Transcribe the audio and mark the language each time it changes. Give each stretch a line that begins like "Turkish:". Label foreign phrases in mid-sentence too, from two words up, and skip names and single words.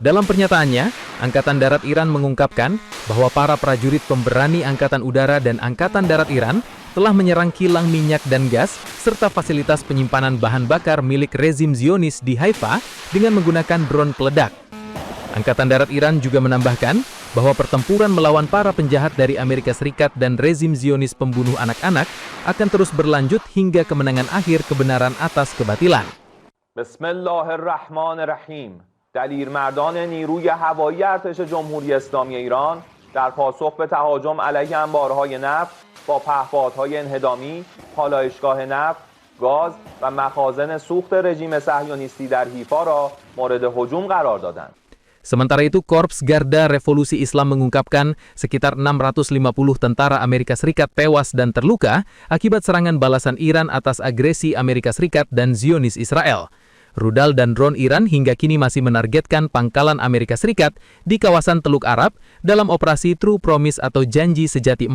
Indonesian: Dalam pernyataannya, Angkatan Darat Iran mengungkapkan bahwa para prajurit pemberani Angkatan Udara dan Angkatan Darat Iran telah menyerang kilang minyak dan gas serta fasilitas penyimpanan bahan bakar milik rezim Zionis di Haifa dengan menggunakan drone peledak. Angkatan Darat Iran juga menambahkan bahwa pertempuran melawan para penjahat dari Amerika Serikat dan rezim Zionis pembunuh anak-anak akan terus berlanjut hingga kemenangan akhir kebenaran atas kebatilan.
Arabic: Bismillahirrahmanirrahim.
Persian: دلیرمردان نیروی هوایی ارتش جمهوری اسلامی ایران در پاسخ به تهاجم علیه انبارهای نفت با پهپادهای انهدامی، پالایشگاه نفت، گاز و مخازن سوخت رژیم صهیونیستی در حیفا را مورد هجوم قرار دادند.
Indonesian: Sementara itu, Korps Garda Revolusi Islam mengungkapkan sekitar 650 tentara Amerika Serikat tewas dan terluka akibat serangan balasan Iran atas agresi Amerika Serikat dan Zionis Israel. Rudal dan drone Iran hingga kini masih menargetkan pangkalan Amerika Serikat di kawasan Teluk Arab dalam operasi True Promise atau Janji Sejati 4.